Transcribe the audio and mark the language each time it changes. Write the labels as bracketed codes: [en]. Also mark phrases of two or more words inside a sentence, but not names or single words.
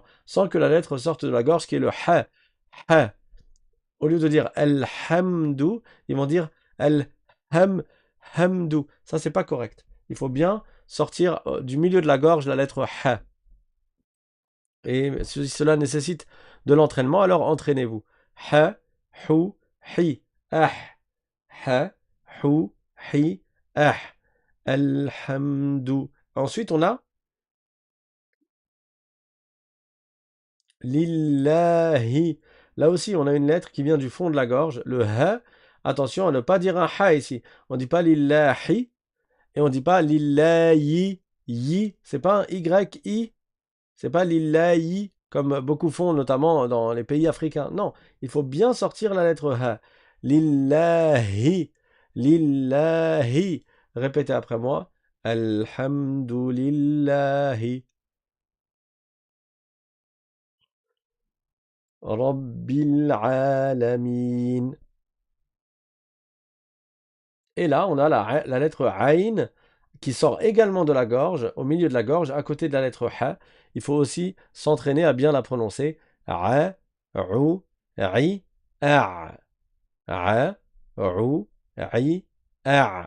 [fr] Sans que la lettre sorte de la gorge, qui est le ha, ha. Au lieu de dire Al-Hamdou, ils vont dire Al-Hamdou. Ça, c'est pas correct. Il faut bien sortir du milieu de la gorge la lettre ha. Et si cela nécessite de l'entraînement, alors entraînez-vous. Ha, hu, hi, ah. Ha, hu, hi, ah. [ar] Alhamdou. [fr] Ensuite, on a lillahi. Là aussi, on a une lettre qui vient du fond de la gorge, le ha. Attention à ne pas dire un ha ici. On ne dit pas lillahi et on ne dit pas lillahi. Yi, c'est pas un y-i. C'est pas lillahi, comme beaucoup font, notamment dans les pays africains. Non, il faut bien sortir la lettre ha. [ar] Lillahi, lillahi. [fr] Répétez après moi. [ar] Alhamdulillahi. ربّ العالمين. [fr] Et là, on a la lettre Aïn qui sort également de la gorge, au milieu de la gorge, à côté de la lettre ha. Il faut aussi s'entraîner à bien la prononcer. A, ou, ri, a. A, ou, ri, a.